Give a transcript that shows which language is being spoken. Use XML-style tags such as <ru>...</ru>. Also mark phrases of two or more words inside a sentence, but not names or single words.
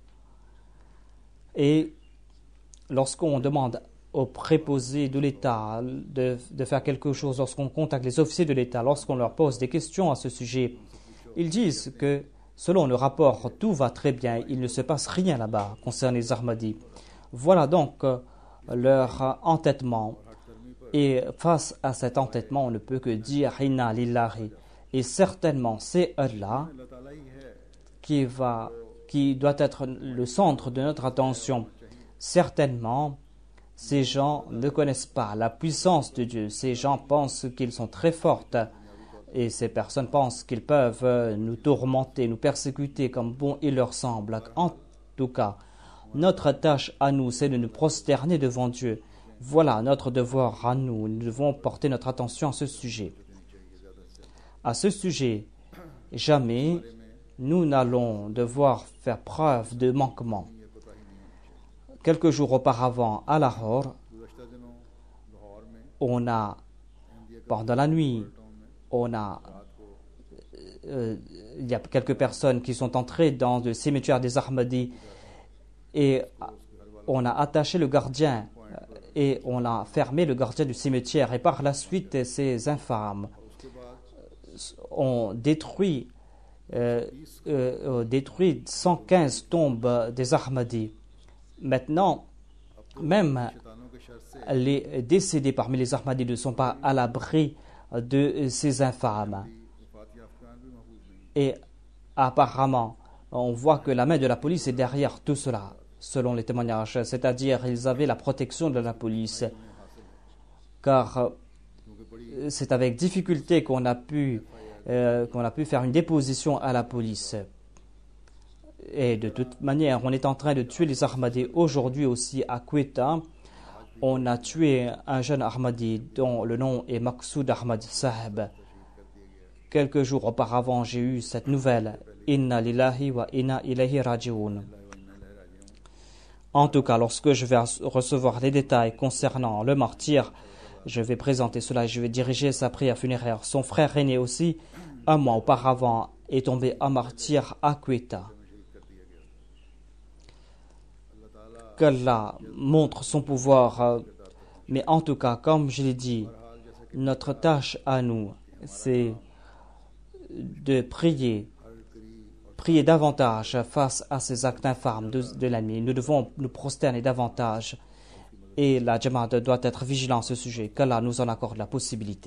<fr>Et lorsqu'on demande aux préposés de l'État de faire quelque chose, lorsqu'on contacte les officiers de l'État, lorsqu'on leur pose des questions à ce sujet, ils disent que selon le rapport, tout va très bien, il ne se passe rien là-bas concernant les Ahmadis. Voilà donc leur entêtement. Et face à cet entêtement, on ne peut que dire</fr> <ar>إنا لله.</ar> <fr>Et certainement, c'est Allah</fr> <ur>اللہ تعالیٰ ہی ہے</ur> <fr>qui doit être le centre de notre attention. Certainement, ces gens ne connaissent pas la puissance de Dieu. Ces gens pensent qu'ils sont très forts. Et ces personnes pensent qu'ils peuvent nous tourmenter, nous persécuter comme bon il leur semble. En tout cas, notre tâche à nous, c'est de nous prosterner devant Dieu. Voilà notre devoir à nous. Nous devons porter notre attention à ce sujet. À ce sujet, jamais nous n'allons devoir faire preuve de manquement. Quelques jours auparavant, à Lahore,</fr> <ur>گزشتہ دنوں لاہور میں</ur> <fr>on a, pendant la nuit, on a, il y a quelques personnes qui sont entrées dans le cimetière des Ahmadis et on a attaché le gardien et on a fermé le gardien du cimetière. Et par la suite, ces infâmes ont détruit 115 tombes des Ahmadis. Maintenant, même</fr> <ur>شیطانوں کے شر سے</ur> <fr>les décédés parmi les Ahmadis ne sont pas à l'abri de ces infâmes.</fr> <ur>وفات یافتگان بھی محفوظ نہیں</ur> <fr>Et apparemment, on voit que la main de la police est derrière tout cela, selon les témoignages. C'est-à-dire, ils avaient la protection de la police. Car c'est avec difficulté qu'on a pu faire une déposition à la police. Et de toute manière, on est en train de tuer les Ahmadis. Aujourd'hui aussi, à Quetta, on a tué un jeune Ahmadi dont le nom est Maqsoud Ahmad Saheb. Quelques jours auparavant, j'ai eu cette nouvelle.</fr> <ar>إنا لله وإنا إليه راجعون.</ar> <fr>En tout cas, lorsque je vais recevoir les détails concernant le martyr, je vais présenter cela et je vais diriger sa prière funéraire. Son frère aîné aussi, un mois auparavant, est tombé en martyr à Quetta. Qu'Allah montre son pouvoir, mais en tout cas, comme je l'ai dit, notre tâche à nous, c'est de prier davantage face à ces actes infâmes de l'ennemi. Nous devons nous prosterner davantage et la Jamaat doit être vigilant à ce sujet. Qu'Allah nous en accorde la possibilité.</fr>